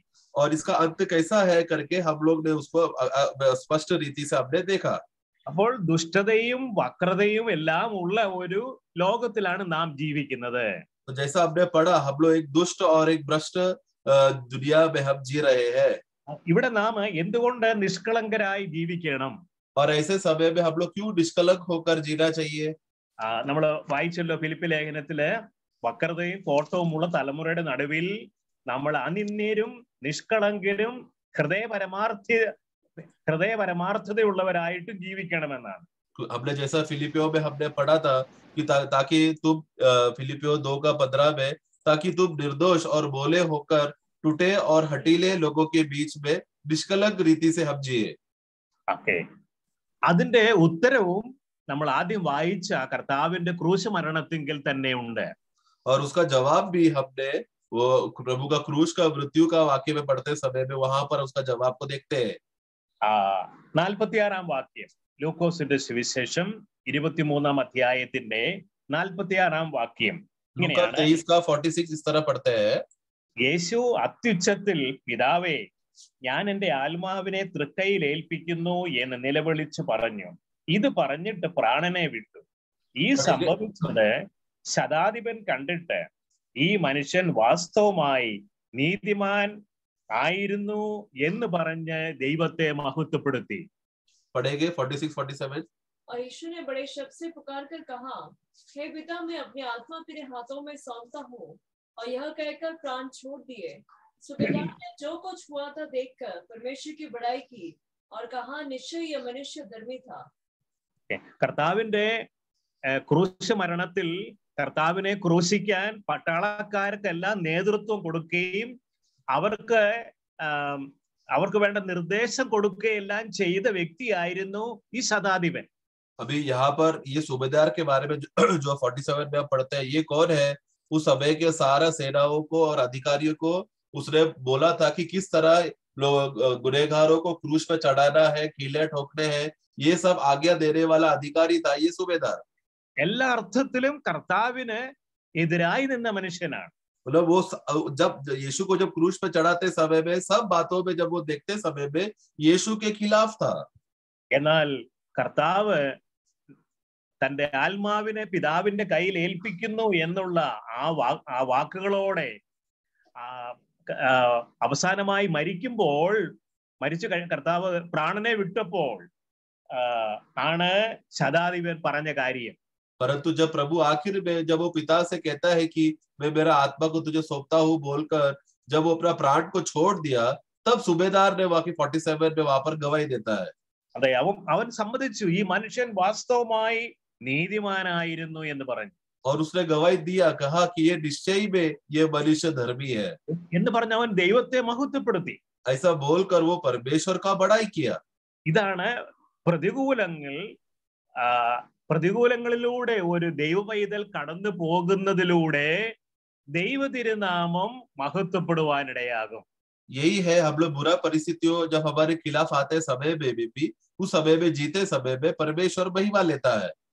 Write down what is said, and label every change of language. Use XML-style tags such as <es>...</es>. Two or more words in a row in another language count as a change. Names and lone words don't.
<hi>और इसका अंत कैसा है करके हम लोग ने उसको स्पष्ट रीति से हमने देखा.</hi> <ml>അപ്പോൾ ദുഷ്ടതയും വക്രതയും എല്ലാം ഉള്ള ഒരു ലോകത്തിലാണ് നാം ജീവിക്കുന്നത്.</ml> <hi>तो जैसा आपने पढ़ा, हम लोग एक दुष्ट और एक भ्रष्ट दुनिया में हम जी रहे हैं.</hi> <ml>ഇവിടെ നാം എന്തുകൊണ്ട് നിഷ്കളങ്കരായി ജീവിക്കണം?</ml> <hi>और ऐसे समय में हम लोग क्यों निष्कलंक होकर जीना चाहिए?</hi> <ml>നമ്മൾ വായിച്ചല്ലോ ഫിലിപ്പി ലേഖനത്തില്, വക്രതയും കോട്ടവും ഉള്ള തലമുറയുടെ നടുവിൽ നമ്മൾ അനിന്യരും നിഷ്കളങ്കരും ഹൃദയപരമാർത്ഥതയുള്ളവരായിട്ട് ജീവിക്കണമെന്നാണ്.</ml> <hi>हमने जैसा फिलिपियो में हमने पढ़ा था कि ताकि तुम फिलिपियो 2:15 में, ताकि तुम निर्दोष और भोले होकर टूटे और हटीले लोगों के बीच में निष्कलंक रीति से हम जिए.</hi> <ml>ഓക്കെ, അതിന്റെ ഉത്തരവും നമ്മൾ ആദ്യം വായിച്ച കർത്താവിന്റെ ക്രൂശ് മരണത്തിങ്കിൽ തന്നെ ഉണ്ട്.</ml> <hi>और उसका जवाब भी हमने वो प्रभु का क्रूस का मृत्यु का वाक्य में पढ़ते समय में वहां पर उसका जवाब को देखते हैं.</hi> <ml>46 വാക്യം, ലൂക്കോസിന്റെ സുവിശേഷം 23 അധ്യായത്തിന്റെ 46 വാക്യം</ml> <hi>लूका 23:46 इस तरह पढ़ते हैं.</hi> <ml>യേശു അത്യുച്ചത്തിൽ, പിതാവേ, ഞാൻ എന്റെ ആത്മാവിനെ തൃക്കൈയിൽ ഏൽപ്പിക്കുന്നു എന്ന് നിലവിളിച്ചു പറഞ്ഞു. ഇത് പറഞ്ഞിട്ട് പ്രാണനെ വിട്ടു. ഈ സംഭവിച്ചത് ശതാധിപൻ കണ്ടിട്ട് ഈ മനുഷ്യൻ വാസ്തവമായി നീതിമാൻ ആയിരുന്നു എന്ന് പറഞ്ഞ് ദൈവത്തെ മഹത്വപ്പെടുത്തി.</ml> <hi>पढ़ेंगे 46-47. और यीशु ने बड़े शब्द से पुकार कर कहा, हे पिता, मैं अपनी आत्मा तेरे हाथों में सौंपता हूँ. और यह कहकर प्राण छोड़ दिए. सुबेदार ने जो कुछ हुआ था देखकर परमेश्वर की बड़ाई की और कहा, निश्चय यह मनुष्य धर्मी था.</hi> <ml>കർത്താവിന്റെ ക്രൂശ് മരണത്തിൽ കർത്താവിനെ ക്രൂശിക്കാൻ പട്ടാളക്കാർക്കെല്ലാം നേതൃത്വം കൊടുക്കുകയും അവർക്ക് വേണ്ട നിർദ്ദേശം കൊടുക്കുകയെല്ലാം ചെയ്ത വ്യക്തിയായിരുന്നു ഈ ശതാധിപൻ.</ml> <hi>अभी यहाँ पर ये सूबेदार के बारे में जो 47 में आप पढ़ते हैं, ये कौन है? उस समय के सारा सेनाओं को और अधिकारियों को उसने बोला था कि किस तरह लोग गुनहगारों को क्रूस पे चढ़ाना है, कीले ठोकने हैं, ये सब आज्ञा देने वाला अधिकारी था ये सूबेदार.</hi> <ml>എല്ലാ അർത്ഥത്തിലും കർത്താവിന് എതിരായി നിന്ന മനുഷ്യനാണ്.</ml> <hi>मतलब वो जब यीशु को जब क्रूस पे चढ़ाते समय में सब बातों में जब वो देखते समय में यीशु के खिलाफ था.</hi> <ml>എന്നാൽ കർത്താവ് തന്റെ ആത്മാവിനെ പിതാവിന്റെ കയ്യിൽ ഏൽപ്പിക്കുന്നു എന്നുള്ള ആ വാക്കുകളോടെ അവസാനമായി മരിക്കുമ്പോൾ, മരിച്ചു കർത്താവ് പ്രാണനെ വിട്ടപ്പോൾ ആണ് ശതാധിപൻ പറഞ്ഞ കാര്യം.</ml> <hi>परंतु जब प्रभु आखिर में जब वो पिता से कहता है कि मैं मेरा आत्मा को तुझे सौंपता हूँ बोलकर जब वो अपना प्राण को छोड़ दिया, तब सूबेदार ने वाकई 47 में वहां पर गवाही देता है.</hi> <ml>അതെ, അവൻ സമ്മതിച്ചു ഈ മനുഷ്യൻ വാസ്തവമായി നീതിമാനായിരുന്നു എന്ന് പറഞ്ഞു.</ml> <hi>और उसने गवाही दिया, कहा कि ये निश्चय में ये मनुष्य धर्मी है</hi> <ml>എന്ന് പറഞ്ഞ് അവൻ ദൈവത്തെ മഹത്വപ്പെടുത്തി.</ml> <hi>ऐसा बोलकर वो परमेश्वर का बड़ाई किया.</hi> <ml>ഇതാണ് പ്രതികൂലങ്ങളിലൂടെ ഒരു ദൈവപൈതൽ കടന്നു പോകുന്നതിലൂടെ ദൈവ തിരുനാമം മഹത്വപ്പെടുവാനിടയാകും.</ml> <hi>यही है, हम लोग बुरा परिस्थितियों जब हमारे खिलाफ आते समय में भी उस समय में जीते समय में परमेश्वर महिमा लेता है.</hi>